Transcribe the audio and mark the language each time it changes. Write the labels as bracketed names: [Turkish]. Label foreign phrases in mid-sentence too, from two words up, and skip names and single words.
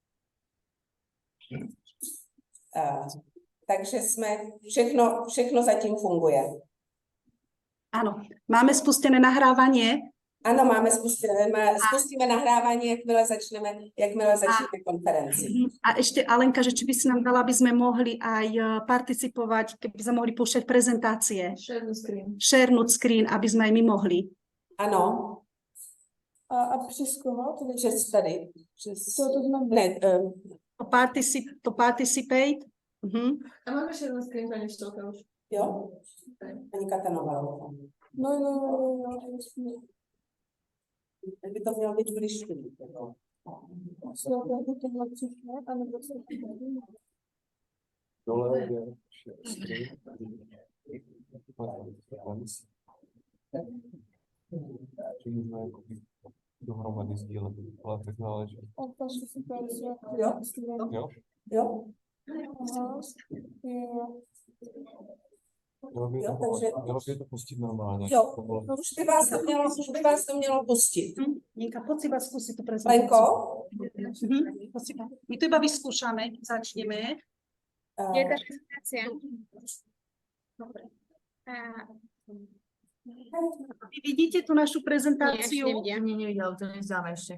[Czech] Takže všechno zatím funguje. [Slovak] Áno, máme spustené nahrávanie. [Czech] Ano, spustíme nahrávání, jakmile začneme konferenci. [Slovak] A ešte Alenka, že či by si nám dala, aby sme mohli aj participovať, keby sme mohli púšťať prezentácie. [English] Share screen, [Slovak] aby sme aj my mohli. [Czech] Ano. A přes koho? Přes tady. Co to znamená? Ne, [English] To participate. [Czech] A máme [English] share screen, [Czech] paní Štolka už? Jo? Paní Katanová. No. By to mělo být vyšší. Dole je dohromady sdílet, ale tak záleží. Jo? Mělo by to pustit normálně. Jo, už by vás to mělo pustit. [Slovak] Jenka, poď si iba skúsiť tú prezentáciu. Lenko? My to iba vyskúšame, začneme. Je ta prezentácia. Dobre. A Vy vidíte tú našu prezentáciu? Nevidela, to nezdáme ešte.